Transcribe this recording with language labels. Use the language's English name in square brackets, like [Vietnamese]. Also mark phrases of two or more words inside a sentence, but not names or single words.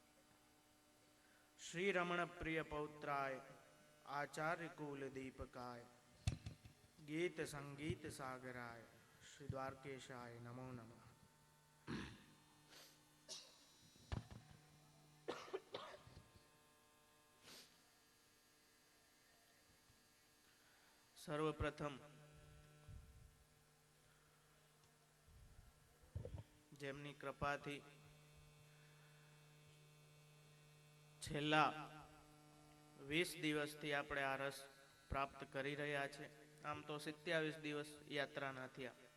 [Sanskrit] श्री रमण प्रिय पौत्राय आचार्य कुल दीपकाय गीत संगीत सागराय श्री द्वारकेशाय नमो नमः। [Gujarati] सर्वप्रथम જેમની કૃપાથી છેલ્લા 20 દિવસથી આપણે આ રસ પ્રાપ્ત કરી રહ્યા છે। આમ તો 27 દિવસ યાત્રાના થયા।